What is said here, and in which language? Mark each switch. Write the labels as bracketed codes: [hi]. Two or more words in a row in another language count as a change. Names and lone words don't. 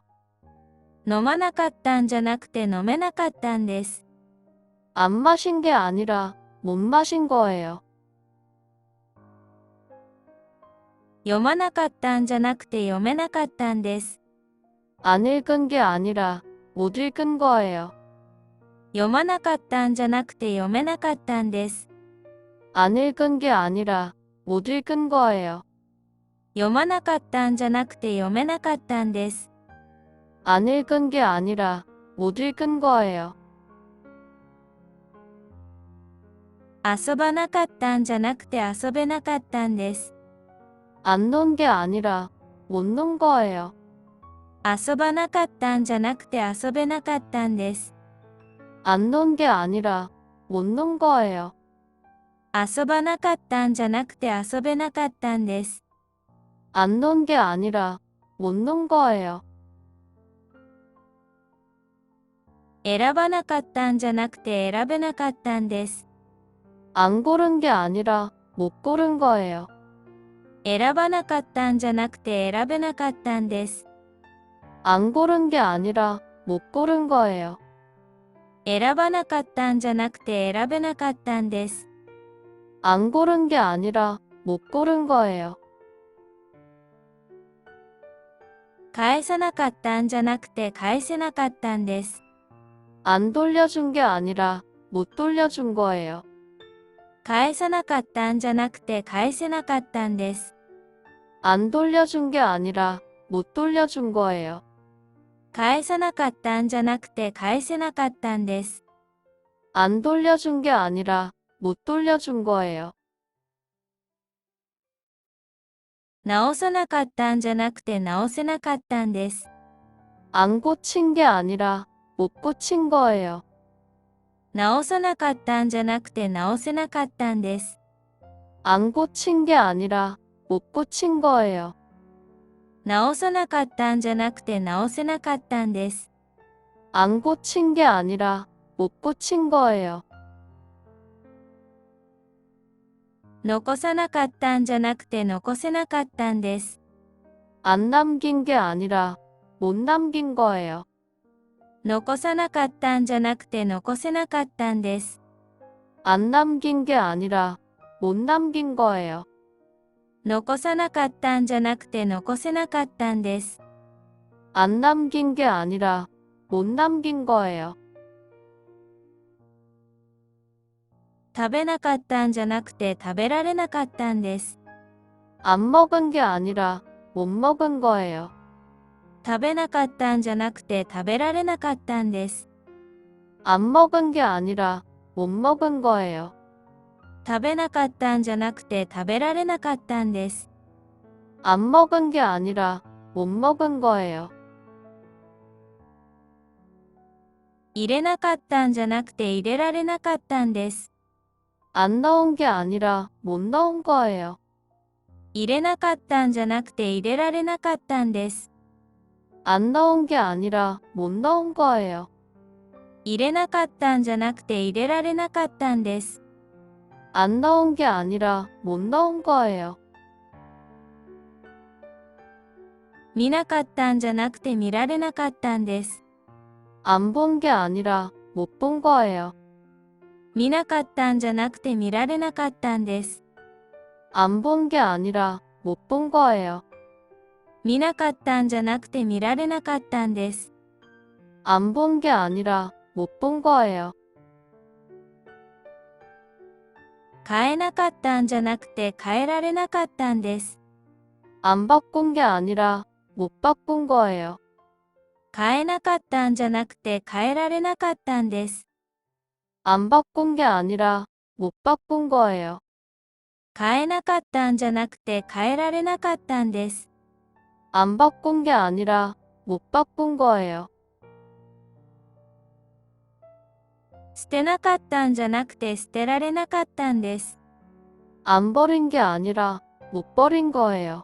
[ja] 飲まなかったんじゃなくて飲めなかったんです。 [ko] 안 마신 게 아니라 못 마신 거예요. [ja] 読まなかったんじゃなくて読めなかったんです。 [ko] 안 읽은 게 아니라 못 읽은 거예요. [ja] 読まなかったんじゃなくて読めなかったんです。 [ko] 안 읽은 게 아니라 못 읽은 거예요. [ja] 読まなかったんじゃなくて読めなかったんです。 [ko] 안 읽은 게 아니라 못 읽은 거예요. [ja] 遊ばなかったんじゃなくて遊べなかったんです。 [ko] 안 논 게 아니라 못 논 거예요. [ja] 遊ばなかったんじゃなくて遊べなかったんです。 [ko] 안 논 게 아니라 못 논 거예요. [ja] 遊ばなかったんじゃなくて遊べなかったんです。 [ko] 안 논 게 아니라 못 논 거예요. [ja] 選ばなかったんじゃなくて選べなかったんです。 [ko] 안 고른 게 아니라 못 고른 거예요. [ja] 選ばなかったんじゃなくて選べなかったんです。 [ko] 안 고른 게 아니라 못 고른 거예요. [ja] 選ばなかったんじゃなくて選べなかったんです。 [ko] 안 고른 게 아니라 못 고른 거예요. [ja] 返さなかったんじゃなくて返せなかったんです。 [ko] 안 돌려준 게 아니라 못 돌려준 거예요. [ja] 返さなかったんじゃなくて返せなかったんです。 [ko] 안 돌려준 게 아니라 못 돌려준 거예요. [ja] 返さなかったんじゃなくて返せなかったんです。 [ko] 안 돌려준 게 아니라 못 돌려준 거예요. [ja] 直さなかったんじゃなくて直せなかったんです。 [ko] 안 고친 게 아니라 못 고친 거예요. [ja] 直さなかったんじゃなくて直せなかったんです。 [ko] 안 고친 게 아니라 못 고친 거예요. [ja] 直さなかったんじゃなくて直せなかったんです。 [ko] 안 고친 게 아니라 못 고친 거예요. [ja] 残さなかったんじゃなくて残せなかったんです。 [ko] 안 남긴 게 아니라 못 남긴 거예요. [ja] 残さなかったんじゃなくて残せなかったんです。 [ko] 안 남긴 게 아니라 못 남긴 거예요. [ja] 残さなかったんじゃなくて残せなかったんです。 [ko] 안 남긴 게 아니라 못 남긴 거예요. [ja] 食べなかったんじゃなくて食べられなかったんです。 [ko] 안 먹은 게 아니라 못 먹은 거예요. [ja] 食べなかったんじゃなくて食べられなかったんです。 [ko] 안 먹은 게 아니라 못 먹은 거예요. [ja] 食べなかったんじゃなくて食べられなかったんです。 [ko] 안 먹은 게 아니라 못 먹은 거예요. [ja] 入れなかったんじゃなくて入れられなかったんです。 [ko] 안 넣은 게 아니라 못 넣은 거예요. [ja] 入れなかったんじゃなくて入れられなかったんです。 [ko] 안 넣은 게 아니라 못 넣은 거예요. [ja] 入れなかったんじゃなくて入れられなかったんです。 [ko] 안 넣은 게 아니라 못 넣은 거예요. [ja] 見なかったんじゃなくて見られなかったんです。 [ko] 안 본 게 아니라 못 본 거예요. [ja] 見なかったんじゃなくて見られなかったんです。 [ko] 안 본 게 아니라 못 본 거예요. [ja] 見なかったんじゃなくて見られなかったんです。 [ko] 안 본 게 아니라 못 본 거예요. [ja] 変えなかったんじゃなくて変えられなかったんです。 [ko] 안 바꾼 게 아니라 못 바꾼 거예요. [ja] 買えなかったんじゃなくて変えられなかったんです。 [ko] 안 바꾼 게 아니라 못 바꾼 거예요. [ja] 買えなかったんじゃなくて変えられなかったんです。 [ko] 안 바꾼 게 아니라 못 바꾼 거예요. [ja] 捨てなかったんじゃなくて捨てられなかったんです。 [ko] 안 버린 게 아니라 못 버린 거예요.